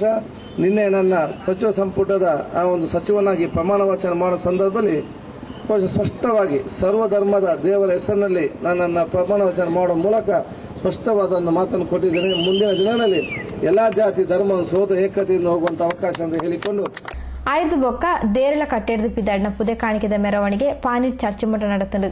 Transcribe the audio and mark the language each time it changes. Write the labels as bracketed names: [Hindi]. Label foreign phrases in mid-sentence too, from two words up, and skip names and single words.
[Kannada] ನಿನ್ನೆ ನನ್ನ ಸಚಿವ ಸಂಪುಟದ ಆ ಒಂದು ಸಚಿವನಾಗಿ ಪ್ರಮಾಣ ವಚನ ಮಾಡೋ ಸಂದರ್ಭದಲ್ಲಿ ಸ್ಪಷ್ಟವಾಗಿ ಸರ್ವಧರ್ಮದ ದೇವರ ಹೆಸರಿನಲ್ಲಿ ನನ್ನನ್ನು ಪ್ರಮಾಣ ವಚನ ಮಾಡೋ ಮೂಲಕ ಸ್ಪಷ್ಟವಾದ ಒಂದು ಮಾತನ್ನು ಕೊಟ್ಟಿದ್ದೇನೆ. ಮುಂದಿನ ದಿನಗಳಲ್ಲಿ ಎಲ್ಲಾ ಜಾತಿ ಧರ್ಮ ಸೋದ ಏಕತೆಯಿಂದ ಹೋಗುವಂತ ಅವಕಾಶ ಅಂತ ಹೇಳಿಕೊಂಡು [Tulu] ಐದು ಬೊಕ್ಕ ದೇರಳ ಕಟ್ಟೆರ್ದು ಪಿದಾಡ್ನ ಪುದೆ ಕಾಣಿಕೆದ ಮೆರವಣಿಗೆ ಪಾನೀರ್ ಚರ್ಚೆ ಮಠ ನಡೆತಂಡು.